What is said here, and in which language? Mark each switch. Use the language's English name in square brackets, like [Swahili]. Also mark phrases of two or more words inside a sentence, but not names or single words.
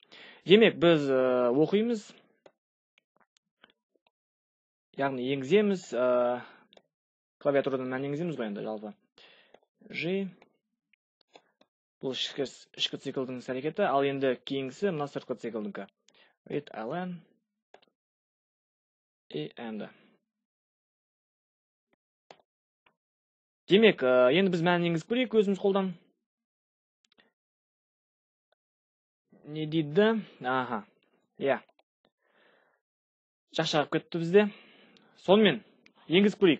[Kazakh] Демек, біз оқимыз. Яғни енгіземіз, клавиатурадан мән енгіземіз ғой енді жалпы. G. Бұл ішкі циклдың әрекеті, ал енді кейінгісі мына сыртқы циклдыңкі. [English] Read ln. And. [Kazakh] Демек, енді біз мән енгізіп көрейік өзіміз қолдан. Не дейді? Аха. Я. Жақшағып кетті бізде. Сонымен, енгізіп көрейік.